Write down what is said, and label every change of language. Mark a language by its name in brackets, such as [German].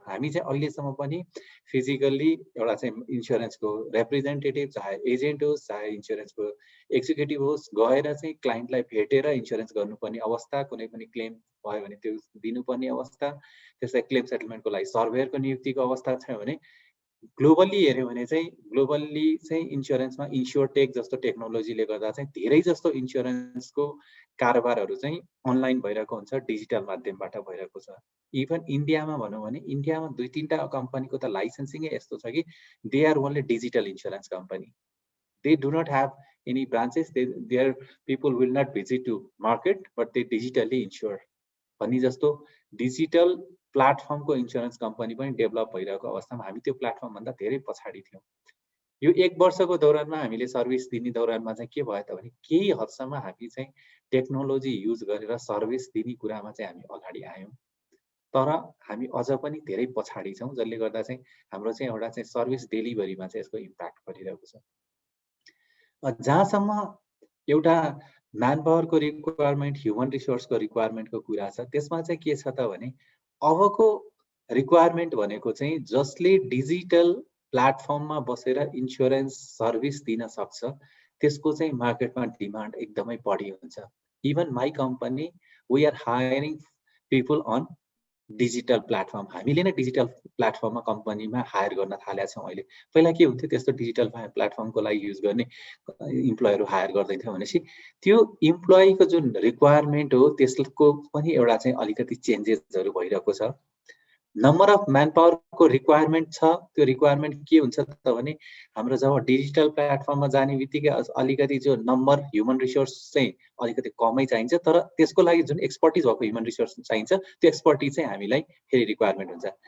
[Nepali] हामी चाहिँ अहिलेसम्म पनि फिजिकल्ली एउटा चाहिँ इन्सुरेन्सको रिप्रेजेन्टेटिभ, चाहे एजेन्ट होस् चाहे इन्सुरेन्सको एक्जिक्युटिभ होस्, गएर चाहिँ क्लाइन्टलाई भेटेर इन्सुरेन्स गर्नुपर्ने अवस्था, कुनै पनि क्लेम भयो भने त्यो दिनुपर्ने अवस्था, त्यसलाई क्लेम सेटलमेन्टको लागि सर्भेयरको नियुक्तिको अवस्था छ भने ग्लोबल्ली हेऱ्यो भने चाहिँ ग्लोबल्ली चाहिँ इन्सुरेन्समा इन्स्योरटेक जस्तो टेक्नोलोजीले गर्दा चाहिँ धेरै जस्तो इन्सुरेन्सको कारोबारहरू चाहिँ अनलाइन भइरहेको हुन्छ, डिजिटल माध्यमबाट भइरहेको छ। इभन इन्डियामा भनौँ भने इन्डियामा 2-3टा कम्पनीको त लाइसेन्सिङै यस्तो छ कि [English] They are only digital insurance company, they do not have any branches, their people will not visit to market, but they digitally insure. [Nepali] भनी जस्तो डिजिटल प्लेटफर्मको इन्स्योरेन्स कम्पनी पनि डेभलप भइरहेको अवस्थामा हामी त्यो प्लेटफर्म भन्दा धेरै पछाडी थियौँ। यो 1 वर्षको दौरानमा हामीले सर्भिस दिने दौरानमा चाहिँ के भयो त भने केही हदसम्म हामी चाहिँ टेक्नोलोजी युज गरेर सर्भिस दिने कुरामा चाहिँ हामी अगाडि आयौँ। तर हामी अझ पनि धेरै पछाडी छौँ, जसले गर्दा चाहिँ हाम्रो चाहिँ एउटा चाहिँ सर्भिस डेलिभरीमा चाहिँ यसको इम्प्याक्ट परिरहेको छ। जहाँसम्म एउटा म्यान पावरको रिक्वायरमेन्ट, ह्युमन रिसोर्सको रिक्वायरमेन्टको कुरा छ, त्यसमा चाहिँ के छ त भने अबको रिक्वायरमेन्ट भनेको चाहिँ जसले डिजिटल प्लेटफर्ममा बसेर इन्स्योरेन्स सर्भिस दिन सक्छ त्यसको चाहिँ मार्केटमा डिमान्ड एकदमै बढी हुन्छ। [English] Even my company we are hiring people on digital platform. [Nepali] हामीले नै डिजिटल प्लेटफर्ममा कम्पनीमा हायर गर्न थालेका छौँ अहिले। पहिला के हुन्थ्यो, त्यस्तो डिजिटल प्लेटफर्मको लागि युज गर्ने इम्प्लोयरहरू हायर गर्दैथ्यो भनेपछि त्यो इम्प्लोयीको जुन रिक्वायरमेन्ट हो त्यसको पनि एउटा चाहिँ अलिकति चेन्जेसहरू भइरहेको छ। नम्बर अफ म्यान पावरको रिक्वायरमेन्ट छ, त्यो रिक्वायरमेन्ट के हुन्छ त भने हाम्रो जब डिजिटल प्लेटफर्ममा जाने बित्तिकै अलिकति जो नम्बर ह्युमन रिसोर्स चाहिँ अलिकति कमै चाहिन्छ, तर त्यसको लागि जुन एक्सपर्टिज भएको ह्युमन रिसोर्स चाहिन्छ त्यो एक्सपर्टिज चाहिँ हामीलाई फेरि रिक्वायरमेन्ट हुन्छ।